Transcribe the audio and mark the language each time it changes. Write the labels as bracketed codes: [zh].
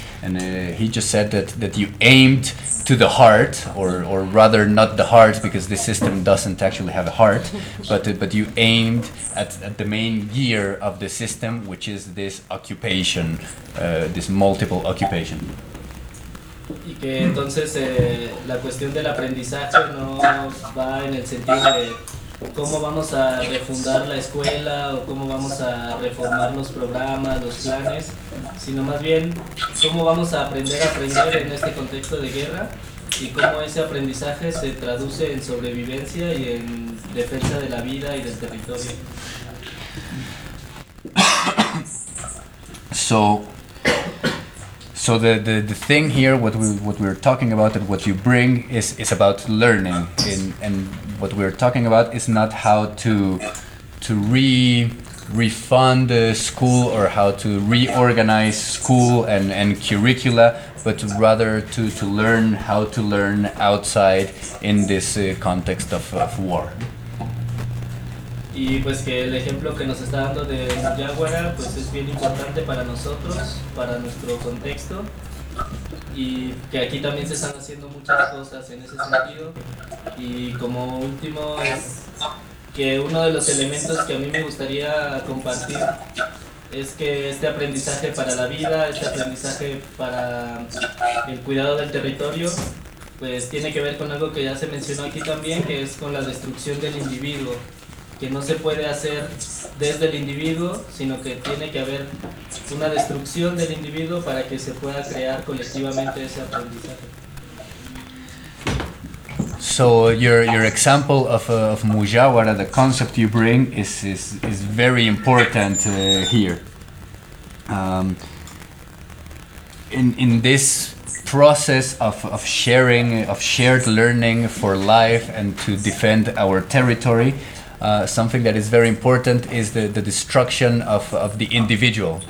[en] And he just said that you aimed to the heart, or rather not the heart, because this system doesn't actually have a heart, but you aimed at the main gear of the system, which is this occupation, this multiple occupation. [es] Y que entonces la cuestión del aprendizaje no va en el sentido de cómo vamos a refundar la escuela o cómo vamos a reformar los programas, los planes, sino más bien cómo vamos a aprender a aprender en este contexto de guerra y cómo ese aprendizaje se traduce en sobrevivencia y en defensa de la vida y del territorio. [en] So the thing here, what we're talking about and what you bring is about learning, and what we're talking about is not how to refund the school or how to reorganize school and curricula, but rather to learn how to learn outside in this context of war. [es] Y y pues que el ejemplo que nos está dando de Yáhuara pues es bien importante para nosotros, para nuestro contexto, y que aquí también se están haciendo muchas cosas en ese sentido. Y como último es que uno de los elementos que a mí me gustaría compartir es que este aprendizaje para la vida, este aprendizaje para el cuidado del territorio, pues tiene que ver con algo que ya se mencionó aquí también, que es con la destrucción del individuo, que no se puede hacer desde el individuo, sino que tiene que haber una destrucción del individuo para que se pueda crear colectivamente ese aprendizaje. [en] So your example of Mujawara, the concept you bring is very important here. In this process of sharing, of shared learning for life and to defend our territory, something that is very important is the destruction of the individual.